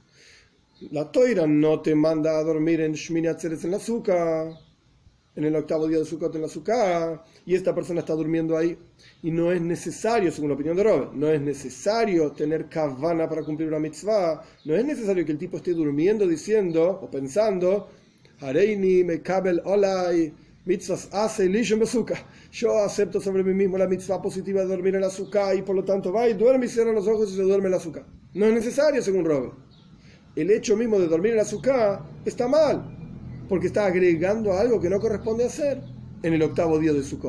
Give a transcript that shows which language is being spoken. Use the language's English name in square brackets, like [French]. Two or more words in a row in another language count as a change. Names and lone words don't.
[Spanish] La Toira no te manda a dormir en Shmini Atzeres en la Sukkah, en el octavo día de Sukkot en la Sukkah, y esta persona está durmiendo ahí. Y no es necesario, según la opinión de Rove, no es necesario tener kavana para cumplir una mitzvah, no es necesario que el tipo esté durmiendo diciendo o pensando, [Hebrew] הריני מקבל עלי מצות עשה לישן בסוכה. [Spanish] Yo acepto sobre mí mismo la mitzvah positiva de dormir en la Sukkah y por lo tanto va y duerme y cierra los ojos y se duerme en la Sukkah. No es necesario, según Rove. El hecho mismo de dormir en la Sukkah está mal, porque está agregando algo que no corresponde hacer en el octavo día de Sukkot.